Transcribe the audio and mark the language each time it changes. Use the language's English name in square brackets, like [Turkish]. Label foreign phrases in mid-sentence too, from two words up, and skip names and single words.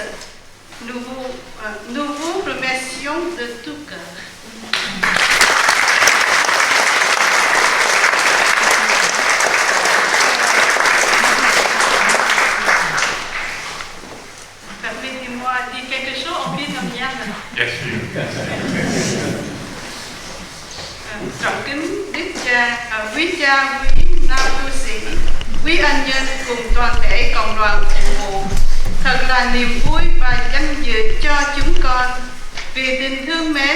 [French] Nous vous remercions de tout cœur. Permettez-moi de dire quelque chose en vietnamien. Bien sûr. [Vietnamese] Trọng kính Đức Cha, quý cha, quý nam tu sĩ, quý anh nhân cùng toàn thể cộng đoàn phụ hộ. Thật là niềm vui và danh dự cho chúng con vì tình thương mến.